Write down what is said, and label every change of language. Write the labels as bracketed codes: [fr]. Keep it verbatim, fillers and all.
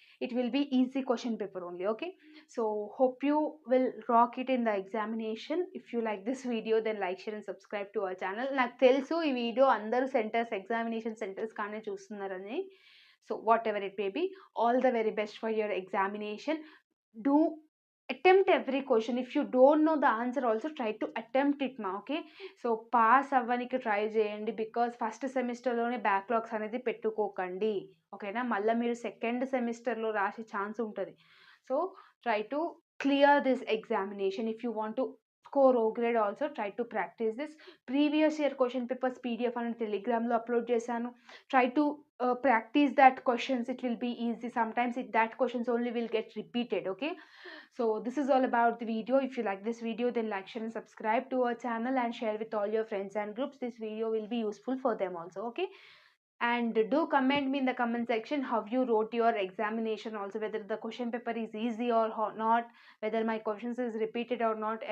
[en] It will be easy question paper only. Okay. So hope you will rock it in the examination. If you like this video then like, share and subscribe to our channel. [te] నాకు తెలుసు ఈ video అందరూ centres, examination centres కానీ చూస్తున్నారని. [en] So whatever it may be, all the very best for your examination. Do attempt every question. If you don't know the answer also try to attempt it ma. Okay. [te] So pass అవ్వడానికి try చేయండి, బికాస్ first సెమిస్టర్లోనే backlogs అనేది పెట్టుకోకండి. ఓకేనా. మళ్ళీ మీరు second సెమిస్టర్లో రాసే ఛాన్స్ ఉంటుంది. [en] So try to clear this examination. If you want to score O grade also try to practise this. Previous year question papers PDF అని టెలిగ్రామ్లో upload [te] చేశాను, [en] Try to practise that questions. It will be easy. Sometimes it that questions only will get repeated. Okay. So this is all about the video. If you like this video, then like, share and subscribe to our channel and share with all your friends and groups. This video will be useful for them also. Okay. And do comment me in the comment section how you wrote your examination also, whether the question paper is easy or ho- not, whether my questions is repeated or not.